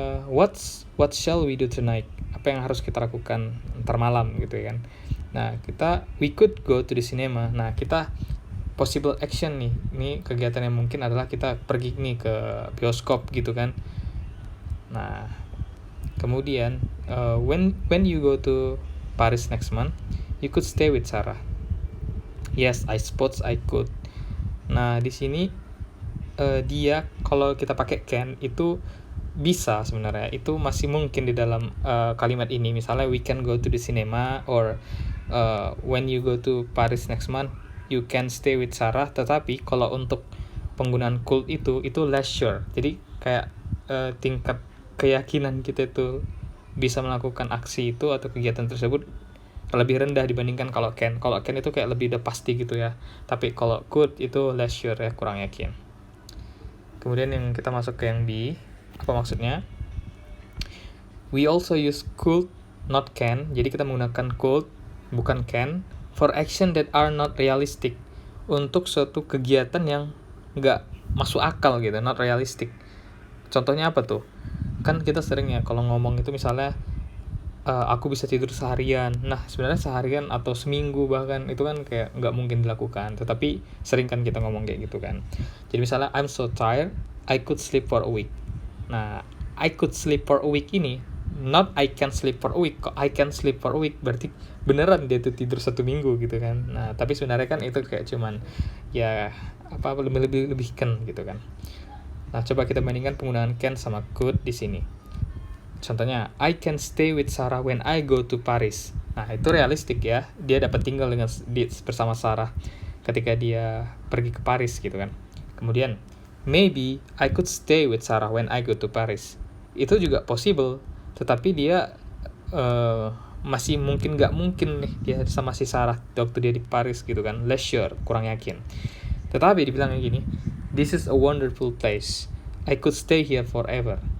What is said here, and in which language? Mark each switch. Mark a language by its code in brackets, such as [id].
[en] What shall we do tonight? [id] Apa yang harus kita lakukan ntar malam gitu kan. [en] Nah, we could go to the cinema. [id] Nah, kita [en] possible action [id] nih. Ini kegiatan yang mungkin adalah kita pergi nih ke bioskop gitu kan. [en] Nah, kemudian when you go to Paris next month, you could stay with Sarah. Yes, I suppose I could. [id] Nah, di sini dia kalau kita pakai can itu bisa sebenarnya, itu masih mungkin di dalam kalimat ini. Misalnya [en] we can go to the cinema, or when you go to Paris next month you can stay with Sarah. [id] Tetapi kalau untuk penggunaan could itu [en] less sure. [id] Jadi kayak tingkat keyakinan kita itu bisa melakukan aksi itu atau kegiatan tersebut lebih rendah dibandingkan kalau can. Kalau can itu kayak lebih udah pasti gitu ya. Tapi kalau could itu [en] less sure [id] ya, kurang yakin. Kemudian yang kita masuk ke yang B. Apa maksudnya? [en] We also use could, not can. [id] Jadi kita menggunakan could, bukan can, [en] for action that are not realistic. [id] Untuk suatu kegiatan yang nggak masuk akal gitu, [en] not realistic. [id] Contohnya apa tuh? Kan kita sering ya kalau ngomong itu misalnya, aku bisa tidur seharian. Nah, sebenarnya seharian atau seminggu bahkan itu kan kayak nggak mungkin dilakukan. Tetapi sering kan kita ngomong kayak gitu kan. Jadi misalnya, [en] I'm so tired, I could sleep for a week. Nah, I could sleep for a week ini, not I can sleep for a week. [id] Kok [en] I can sleep for a week [id] berarti beneran dia tuh tidur 1 minggu gitu kan. Nah, tapi sebenarnya kan itu kayak cuman ya lebih-lebihkan gitu kan. Nah, coba kita bandingkan penggunaan can sama could di sini. [en] Contohnya, I can stay with Sarah when I go to Paris. [id] Nah, itu realistik ya. Dia dapat tinggal bersama Sarah ketika dia pergi ke Paris gitu kan. Kemudian, [en] maybe I could stay with Sarah when I go to Paris. [id] Itu juga possible, tetapi dia masih nggak mungkin nih dia sama si Sarah waktu dia di Paris gitu kan. [en] Less sure, [id] kurang yakin. Tetapi dibilangnya gini, [en] this is a wonderful place, I could stay here forever.